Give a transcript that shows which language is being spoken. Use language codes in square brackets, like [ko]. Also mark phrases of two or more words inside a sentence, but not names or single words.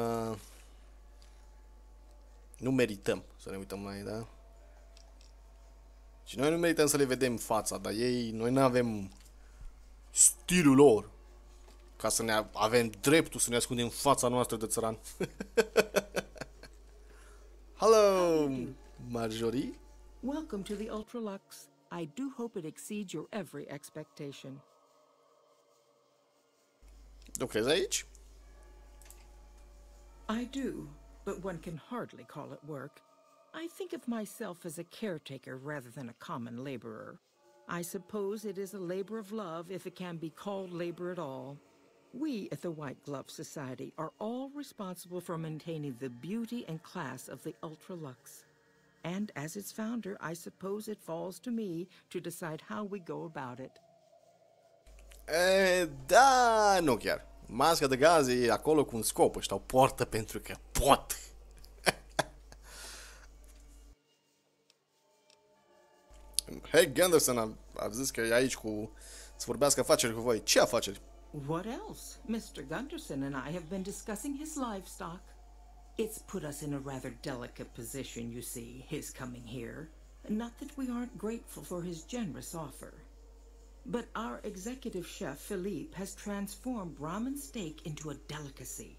[ro] Nu merităm să ne uităm la ei, da? Și noi nu merităm să le vedem fața, dar ei, noi nu avem stilul lor ca să ne avem dreptul să ne ascundem fața noastră de țăran. [en] Hello, Marjorie. Welcome to the Ultralux. I do hope it exceeds your every expectation. [ro] Lucrezi aici? [en] I do, but one can hardly call it work. I think of myself as a caretaker rather than a common laborer. I suppose it is a labor of love if it can be called labor at all. We at the White Glove Society are all responsible for maintaining the beauty and class of the Ultralux. And as its founder, I suppose it falls to me to decide how we go about it. [ro] Da, nu chiar. Masca de gaz e acolo cu un scop, ăștia o poartă pentru că pot. Hey, Gunderson a zis că e aici să vorbească afaceri cu voi. Ce afaceri? [en] What else? Mr. Gunderson and I have been discussing his livestock. It's put us in a rather delicate position, you see, his coming here. Not that we aren't grateful for his generous offer. But our executive chef, Philippe, has transformed ramen steak into a delicacy.